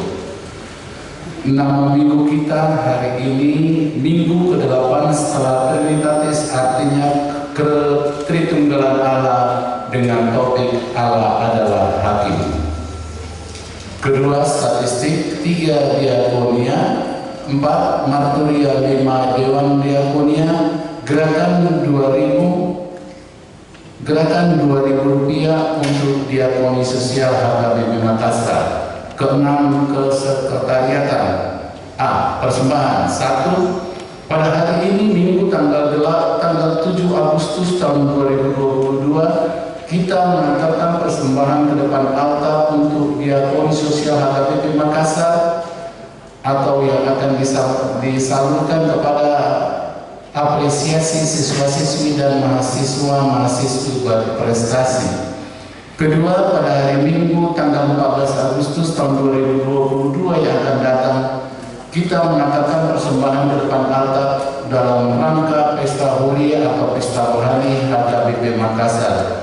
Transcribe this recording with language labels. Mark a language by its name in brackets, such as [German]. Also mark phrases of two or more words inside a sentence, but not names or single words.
[Indonesian] Nama minggu kita hari ini minggu ke-8 setelah Trinitatis, artinya Tritunggalan Allah dengan topik Allah adalah Hakim. Kedua, statistik 3 diakonia, 4 marturia, 5 dewan diakonia, gerakan 2.000 rupiah untuk diakoni sosial HKBP Makassar. Keenam, kesekretariatan. A. Persembahan 1. Pada hari ini Minggu tanggal 7 Agustus tahun 2022 kita mengantarkan persembahan ke depan altar untuk diakoni sosial HKBP Makassar atau yang akan disalurkan kepada apresiasi siswa-siswi dan mahasiswa-mahasiswi berprestasi. Kedua, pada hari Minggu tanggal 14 Agustus tahun 2022 yang akan datang, kita mengatakan persembahan di depan altar dalam rangka Pesta Huria atau Pesta Rohani HKBP Makassar.